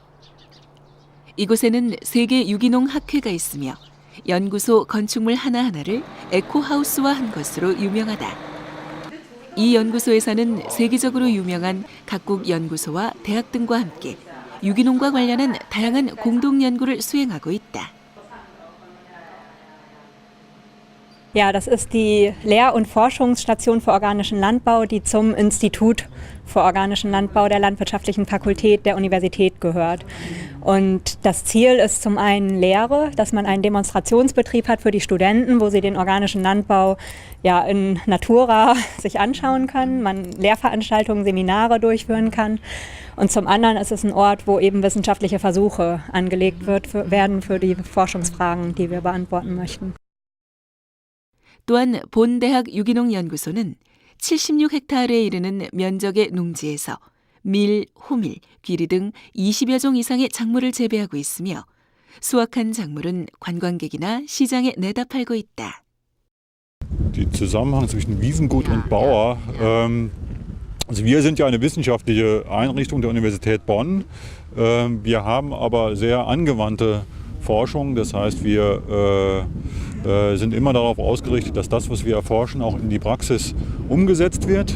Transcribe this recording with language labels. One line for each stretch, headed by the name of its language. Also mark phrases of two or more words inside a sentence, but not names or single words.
Korean: 이곳에는 세계 유기농 학회가 있으며 연구소 건축물 하나하나를 에코하우스화 한 것으로 유명하다. 이 연구소에서는 세계적으로 유명한 각국 연구소와 대학 등과 함께 유기농과 관련한 다양한 공동 연구를 수행하고 있다.
German: Ja, das ist die Lehr- und Forschungsstation für organischen Landbau, die zum Institut für organischen Landbau der Landwirtschaftlichen Fakultät der Universität gehört. Und das Ziel ist zum einen Lehre, dass man einen Demonstrationsbetrieb hat für die Studenten, wo sie den organischen Landbau ja in Natura sich anschauen können, man Lehrveranstaltungen, Seminare durchführen kann. Und zum anderen ist es ein Ort, wo eben wissenschaftliche Versuche angelegt werden für die Forschungsfragen, die wir beantworten möchten.
Korean: 또한 본대학 유기농 연구소는 76헥타르에 이르는 면적의 농지에서 밀, 호밀, 귀리 등 20여 종 이상의 작물을 재배하고 있으며 수확한 작물은 관광객이나 시장에 내다 팔고 있다.
German: Die Zusammenhang zwischen Wiesengut und Bauer. Also wir sind ja eine wissenschaftliche Einrichtung der Universität Bonn. Wir haben aber sehr angewandte Forschung. Das heißt, wir sind immer darauf ausgerichtet, dass das, was wir erforschen, auch in die Praxis umgesetzt wird.